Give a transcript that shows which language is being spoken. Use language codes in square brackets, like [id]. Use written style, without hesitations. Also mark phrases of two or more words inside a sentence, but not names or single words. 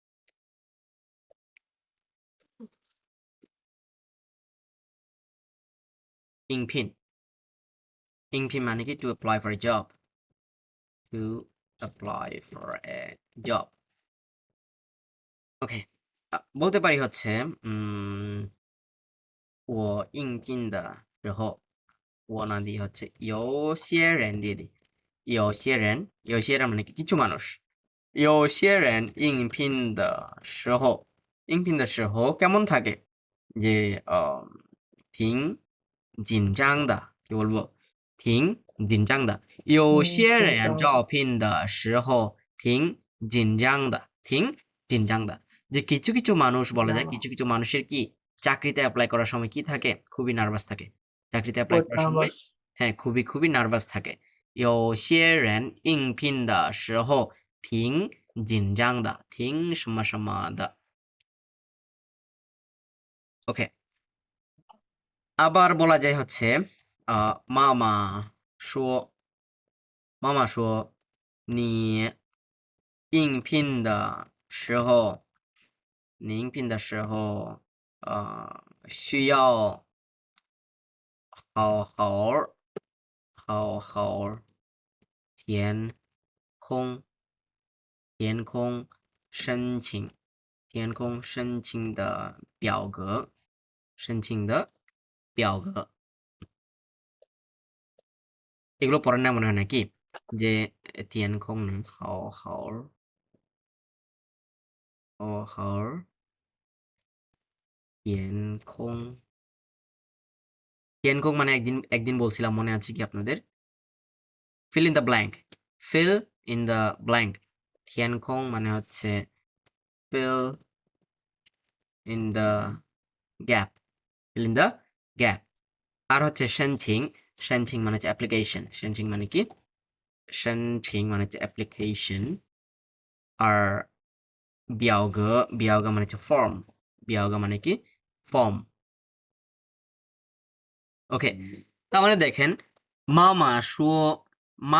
[zh] 应聘 应聘 [bn] মানে কি [en] to apply for a job to apply for a job [bn] ওকে বলতে পারি হচ্ছে [zh] 我应聘的时候我 [bn] না দিয়ে হচ্ছে [zh] 有些人 [bn] দিয়ে দিই [zh] 有些人 [bn] মানে কি কিছু মানুষ [zh] 有些人应聘的时候应聘的时候 [bn] কেমন থাকে যে [zh] 挺紧张的 [bn] কি বলবো [zh] 挺紧张的有些人招聘的时候挺紧张的挺紧张的 [bn] যে কিছু কিছু মানুষ বলা যায় কিছু কিছু মানুষের কি চাকরিতে অ্যাপ্লাই করার সময় কি থাকে খুবই নার্ভাস থাকে চাকরিতে অ্যাপ্লাই করার সময় হ্যাঁ খুবই নার্ভাস থাকে [zh] 有些人应聘的时候挺紧张的挺什么什么的 [bn] ওকে আবার বলা যায় হচ্ছে [zh] 妈妈说妈妈说你应聘的时候你应聘的时候需要好好填空申请的表格 [bn] এগুলো পড়ার না মনে হয় নাকি যে [zh] 填空呢好好填空 [bn] মানে একদিন বলছিলাম মনে আছে কি আপনাদের [en] fill in the blank [bn] 填空 মানে হচ্ছে [en] fill in the gap [bn] আর হচ্ছে 申请 মানে হচ্ছে অ্যাপ্লিকেশন 申请 মানে কি 申请 মানে হচ্ছে অ্যাপ্লিকেশন আর 表格 মানে হচ্ছে ফর্ম মানে কি ফর্ম ওকে তার মানে দেখেন মামা মা